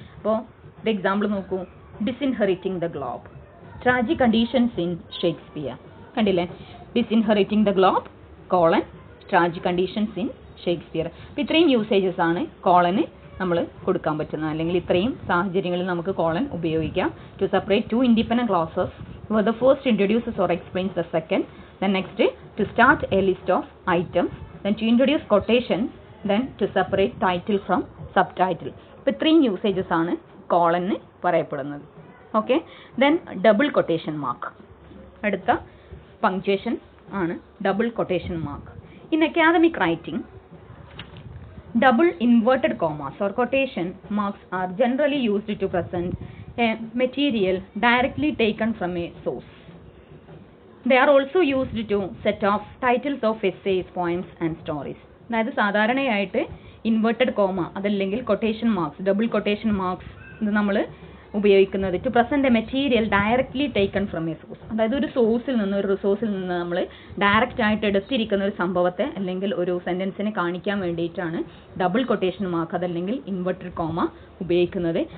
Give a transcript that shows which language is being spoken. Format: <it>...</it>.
<ml>അപ്പോൾ ഒരു എക്സാമ്പിൾ നോക്കൂ.</ml> <en>Disinheriting the globe, tragic conditions in Shakespeare. കണ്ടില്ലേ, disinheriting the globe, colon, tragic conditions in Shakespeare.</en> <ml>അപ്പോൾ ഇത്രയും യൂസേജസ് ആണ് കോളന് നമ്മൾ കൊടുക്കാൻ പറ്റുന്നത്, അല്ലെങ്കിൽ ഇത്രയും സാഹചര്യങ്ങളിൽ നമുക്ക് കോളൻ ഉപയോഗിക്കാം.</ml> <en>To separate two independent clauses where the first introduces or explains the second, then next to start a list of items, then to introduce quotations, then to separate title from subtitle.</en> <ml>അപ്പോൾ ഇത്രയും usages ആണ് colon പറയപ്പെടുന്നത്. Okay, then double quotation mark. അടുത്ത punctuation ആണ് double quotation mark.</ml> <en>In academic writing, double inverted commas or quotation marks are generally used to present a material directly taken from a source. They are also used to set off titles of essays, poems and stories.</en> <ml>അതായത് സാധാരണയായിട്ട് inverted comma അതല്ലെങ്കിൽ quotation marks, double quotation marks ഇത് നമ്മൾ ഉപയോഗിക്കുന്നത്</ml> <en>To present a material directly taken from a source.</en> <ml>അതായത് ഒരു സോഴ്സിൽ നിന്ന്, ഒരു റിസോഴ്സിൽ നിന്ന് നമ്മൾ ഡയറക്റ്റ് ആയിട്ട് എടുത്തിരിക്കുന്ന ഒരു സംഭവത്തെ അല്ലെങ്കിൽ ഒരു സെന്റൻസിനെ കാണിക്കാൻ വേണ്ടിയിട്ടാണ് ഡബിൾ കൊട്ടേഷൻ മാർക്ക് അതല്ലെങ്കിൽ ഇൻവെർട്ടഡ് കോമ ഉപയോഗിക്കുന്നത്.</ml>